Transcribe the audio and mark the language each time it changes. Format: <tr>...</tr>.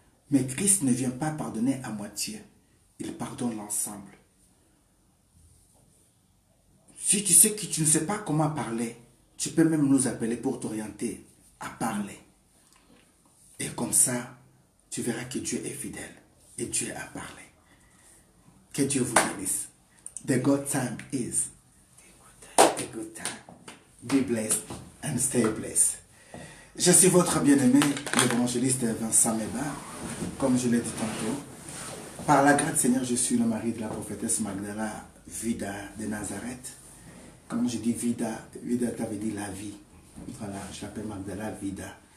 <fr>Mais Christ ne vient pas pardonner à moitié. Il pardonne l'ensemble. Si tu sais que tu ne sais pas comment parler, tu peux même nous appeler pour t'orienter à parler. Et comme ça, tu verras que Dieu est fidèle et Dieu a parlé. Que Dieu vous bénisse.</fr> <en>The good time is a good time. Be blessed and stay blessed.</en> <fr>Je suis votre bien-aimé, l'évangéliste Vincent Meba, comme je l'ai dit tantôt. Par la grâce du Seigneur, je suis le mari de la prophétesse Magdala Vida de Nazareth. Comme je dis Vida, Vida ça veut dire la vie. Voilà, je l'appelle Magdala Vida.</fr>